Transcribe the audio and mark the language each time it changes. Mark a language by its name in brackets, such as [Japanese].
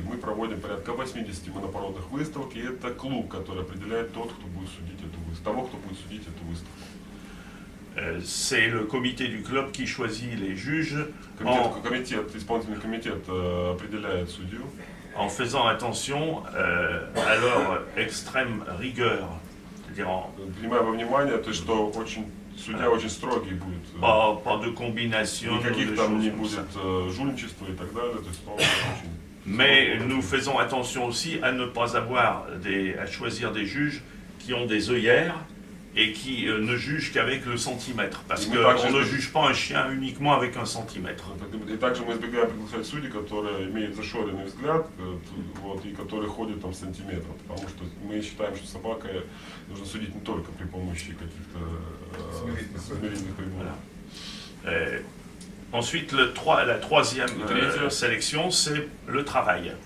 [Russian] Мы проводим порядка 80 монопородных выставок, и это клуб, который определяет того, кто будет судить эту выставку. [French] C'est le comité du club qui choisit les juges [Russian] Исполнительный комитет определяет судью. [French] En faisant attention à leur extrême rigueur. [Russian] Принимая во внимание, то, что судья очень строгий будет. [French] Pas de combination. [Russian] Никаких там не будет жульничества и так далее. То есть, очень... [French] Mais nous faisons attention aussi à ne pas avoir à choisir des juges qui ont des œillères et qui ne jugent qu'avec le centimètre. Parce qu'on ne juge pas un chien uniquement avec un centimètre. [Russian] И также мы избегаем приглашать судей, которые имеют зашоренный взгляд, и которые ходят там сантиметров. Потому что мы считаем, что собака нужно судить не только при помощи каких-то смирительных приборов. [French] Ensuite, la troisième sélection, c'est le travail.